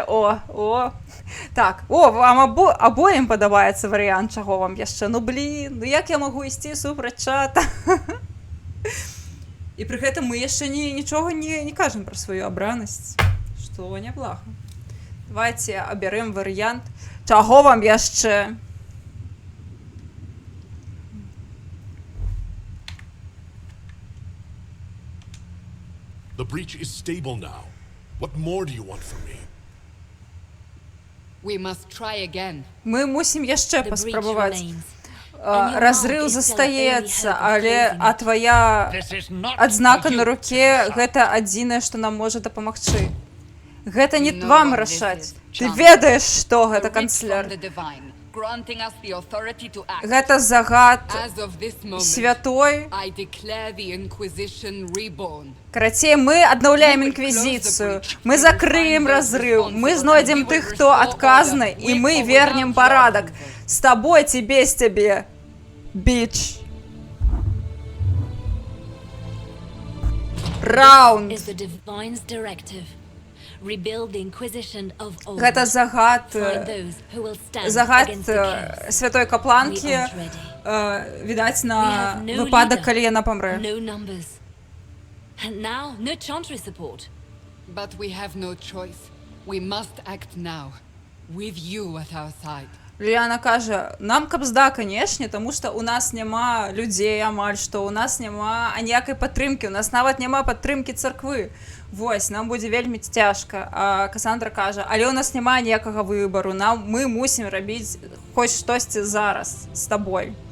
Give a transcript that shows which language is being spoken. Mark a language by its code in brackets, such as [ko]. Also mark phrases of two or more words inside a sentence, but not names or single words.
[be] Так, вам абоім падабаецца варыянт, чаго вам яшчэ? Ну, блін, ну як я магу ісці супраць чата? І пры гэтым мы яшчэ нічога не кажам пра сваю абранасць, што няблага. Давайце абярем варыянт, чаго вам яшчэ? [en] The breach is stable now. What more do you want from me? We must try again. [be] Мы мусім яшчэ паспрабаваць. Разрыў застаецца, але твая адзнака на руке гэта адзінае, што нам можа дапамагчы. Гэта не [en] You know [be] вам [en] what this [be] рашаць. [en] is, [be] Ты [en] Chandra. [be] ведаеш, што [en] A [be] гэта [en] writ from [be] канцлер. [en] the divine, granting us the authority to act. [be] Гэта загад [en] As of this moment, [be] святой. [en] I declare the Inquisition reborn. [be] Карацей, мы аднаўляем інквізіцыю, мы закрыем разрыв, мы знойдзем тых, хто адказны, і мы вернем парадак. З табой ці без цябе, біч. Раунд. [en] Is the Divine's directive. Rebuild the Inquisition of old. [be] Гэта загад, [en] Find those who will stand [be] загад [en] against the chaos. [be] святой капланкі, [en] We aren't ready. [be] відаць, [en] We [be] на [en] have no [be] выпадак, [en] leader, [be] калі яна памрэ. [en] no numbers. And now, no Chantry support. But we have no choice. We must act now, with you at our side. [be] Ліана кажа, нам кабзда, канешне, таму што у нас няма людзей амаль што, у нас няма аніякай падтрымкі, у нас нават няма падтрымкі царквы. Вось, нам будзе вельмі цяжка. А Касандра кажа, але ў нас няма ніякага выбару, мы мусім рабіць хоць штосьці зараз з табой.